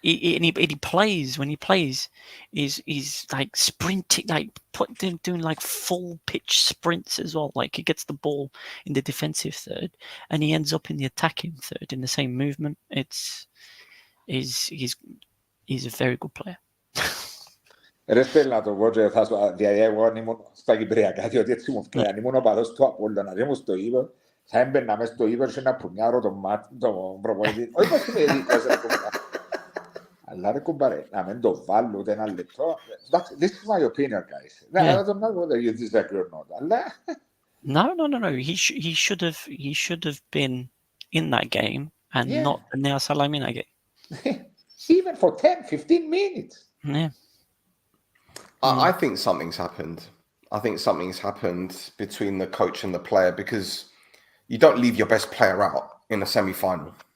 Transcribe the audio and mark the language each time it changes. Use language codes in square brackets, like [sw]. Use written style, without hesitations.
[en] he plays when he plays. He's like sprinting, like doing like full pitch sprints as well. Like he gets the ball in the defensive third, and he ends up in the attacking third in the same movement. He's a very good player. [el] Ρε Στέλλα, το εγώ και Θάσο, δηλαδή εγώ αν ήμουν στα Κυπριακά, διότι έτσι μου φταίει, αν ήμουν ο παδός του Απόλλωνα, δεν μου στο είπα, θα έμπαινα μες στο ύπο και να πουνιάρω τον προπονητή. Όχι πως είμαι δίκος, ρε κουμπάρε. Αλλά ρε κουμπάρε, να μην το βάλω ούτε ένα λεπτό. [en] This is my opinion, guys. I don't know whether you disagree or not. [el] Αλλά... [en] No. He should have been in that game and not Nea Salamina game. Even for 10, 15 minutes. Yeah. I think something's happened. I think something's happened between the coach and the player, because you don't leave your best player out in a semi-final.